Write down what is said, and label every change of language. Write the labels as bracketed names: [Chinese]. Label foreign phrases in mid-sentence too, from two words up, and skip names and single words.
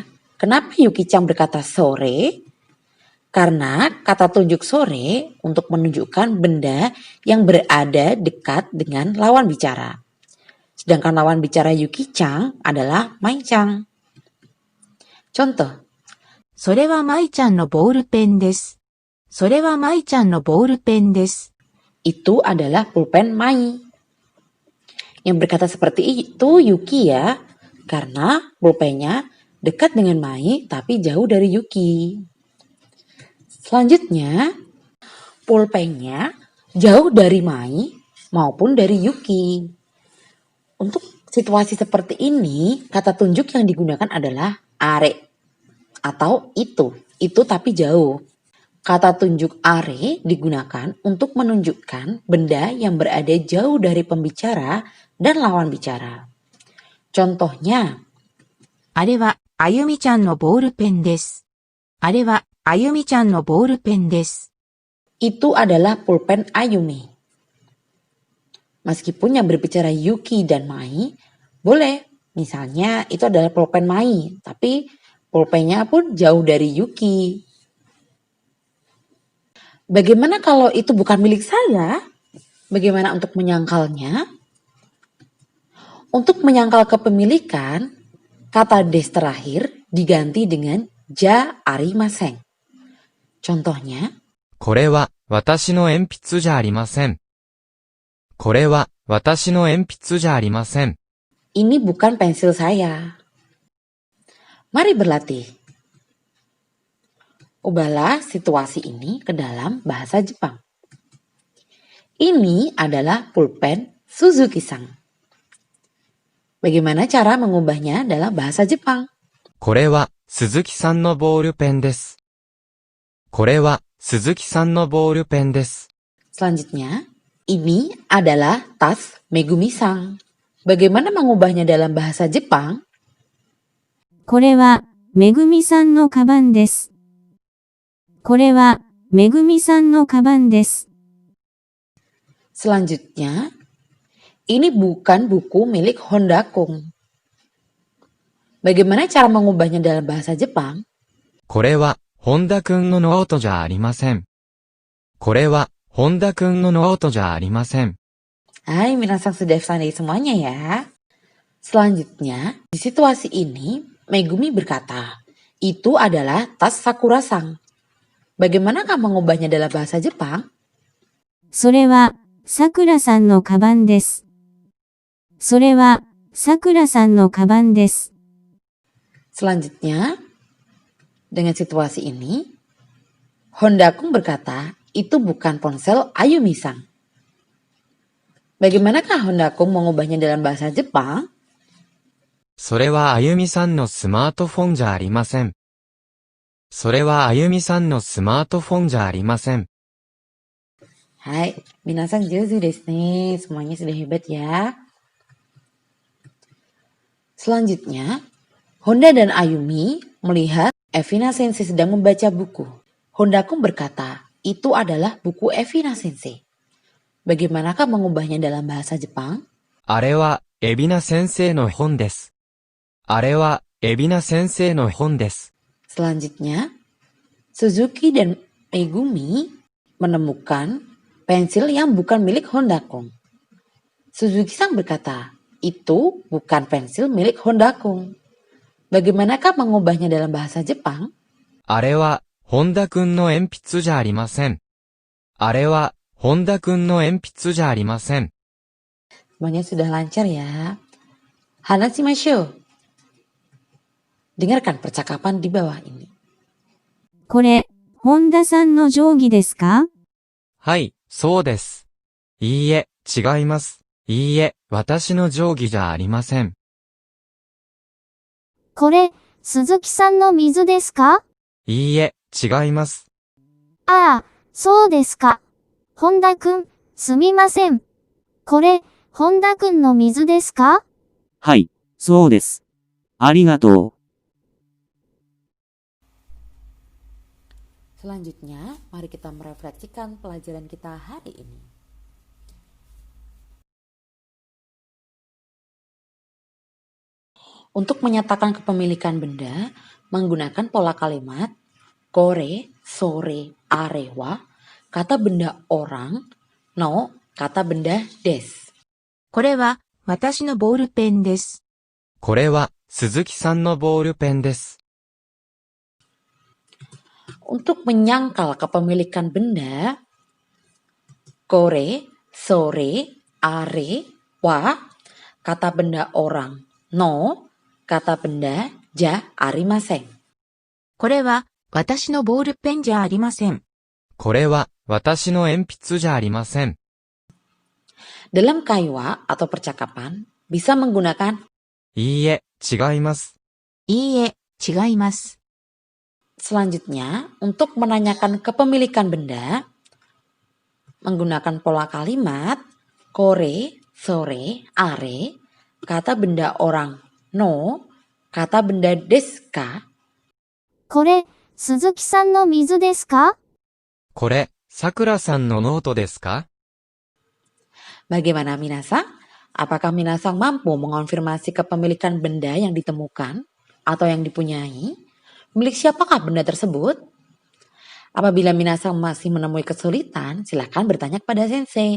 [Indonesian] Kenapa Yuki-chan berkata sore? Karena kata tunjuk sore untuk menunjukkan benda yang berada dekat dengan lawan bicara. Sedangkan lawan bicara Yuki-chan adalah Mai-chan. Contoh, [Japanese] それは舞ちゃんのボールペンです。それは舞ちゃんのボールペンです。 [Indonesian] itu adalah pulpen Mai. Yang berkata seperti itu Yuki ya, karena pulpennya dekat dengan Mai tapi jauh dari Yuki. Selanjutnya, pulpennya jauh dari Mai maupun dari Yuki. Untuk situasi seperti ini, kata tunjuk yang digunakan adalah are atau itu tapi jauh. Kata tunjuk are digunakan untuk menunjukkan benda yang berada jauh dari pembicara dan lawan bicara. Contohnya, [Japanese] あれは、あゆみちゃんのボールペンです。あれは、あゆみちゃんのボールペンです。 [Indonesian] itu adalah pulpen Ayumi. Meskipun yang berbicara Yuki dan Mai, boleh. Misalnya itu adalah pulpen Mai, tapi pulpennya pun jauh dari Yuki. Bagaimana kalau itu bukan milik saya? Bagaimana untuk menyangkalnya? Untuk menyangkal kepemilikan, kata des terakhir diganti dengan [Japanese] じゃありません. [Indonesian] Contohnya, [Japanese] これは私の鉛筆じゃありません。これは私の鉛筆じゃありません。 [Indonesian] ini bukan pensil saya. Mari berlatih. Ubahlah situasi ini ke dalam bahasa Jepang. Ini adalah pulpen Suzuki-san. Bagaimana cara mengubahnya dalam bahasa Jepang? [Japanese] これは鈴木さんのボールペンです。これは鈴木さんのボールペンです。 [Indonesian] Selanjutnya, ini adalah tas Megumi-san. Bagaimana mengubahnya dalam bahasa Jepang? [Japanese] これは、めぐみさんのカバンです。これは、めぐみさんのカバンです。 [Indonesian] Selanjutnya, ini bukan buku milik Honda Kung. Bagaimana cara mengubahnya dalam bahasa Jepang? [Japanese] これは本田くんのノートじゃありません。これは本田くんのノートじゃありません。はい、皆さん [Indonesian] sudah pandai semuanya ya. Selanjutnya, di situasi ini, Megumi berkata, itu adalah tas Sakura-san. Bagaimanakah mengubahnya dalam bahasa Jepang? [Japanese] それは、さくらさんのカバンです。それは、さくらさんのカバンです。 [Indonesian] Selanjutnya, dengan situasi ini, Honda Kung berkata, itu bukan ponsel Ayumi-san. Bagaimanakah Honda Kung mengubahnya dalam bahasa Jepang? [Japanese] それはあゆみさんのスマートフォンじゃありません。それはあゆみさんのスマートフォンじゃありません。はい、皆さん上手ですね. [Indonesian] Semuanya sudah hebat ya. Selanjutnya, Honda dan Ayumi melihat Evina Sensei sedang membaca buku. Honda Kung berkata, itu adalah buku Evina Sensei. Bagaimanakah mengubahnya dalam bahasa Jepang? [Japanese] あれは海老名先生の本です。あれは海老名先生の本です。 [Indonesian] Selanjutnya, Suzuki dan Megumi menemukan pensil yang bukan milik Honda Kung. Suzuki-san berkata, itu bukan pensil milik Honda Kung. Bagaimanakah mengubahnya dalam bahasa Jepang? [Japanese] あれは本田くんの鉛筆じゃありません。あれは本田くんの鉛筆じゃありません。 [Indonesian] Semuanya sudah lancar ya. [Japanese] Hanashimashou. [Indonesian] Dengarkan percakapan di bawah ini. [Japanese] これ、本田さんの定規ですか？はい、そうです。いいえ、違います。いいえ、私の定規じゃありません。これ、鈴木さんの水ですか？いいえ、違います。ああ、そうですか。本田くん、すみません。これ、本田くんの水ですか？はい、そうです。ありがとう。 [Indonesian] Selanjutnya, mari kita merefleksikan pelajaran kita hari ini. Untuk menyatakan kepemilikan benda, menggunakan pola kalimat [Japanese] これ、それ、あれは, [Indonesian] kata benda orang, no, kata benda des. [Japanese] これは私のボールペンです。これは鈴木さんのボールペンです。 [Indonesian] Untuk menyangkal kepemilikan benda, [Japanese] これ、それ、あれ、は, [Indonesian] kata benda orang, no, kata benda [Japanese] じゃありません. これは私のボールペンじゃありません。これは私の鉛筆じゃありません。 [Indonesian] Dalam kaiwa atau percakapan, bisa menggunakan [Japanese] いいえ、違います。いいえ、違います。 [Indonesian] selanjutnya untuk menanyakan kepemilikan benda, menggunakan pola kalimat [Japanese] これ、それ、あれ, [Indonesian] kata benda orang no, kata benda deska, [Japanese] これ、鈴木さんの水ですか？これ、さくらさんのノートですか？ [Indonesian] Bagaimana minasang? Apakah minasang mampu mengonfirmasi kepemilikan benda yang ditemukan atau yang dipunyai? Milik siapakah benda tersebut? Apabila minasang masih menemui kesulitan, silakan bertanya kepada sensei.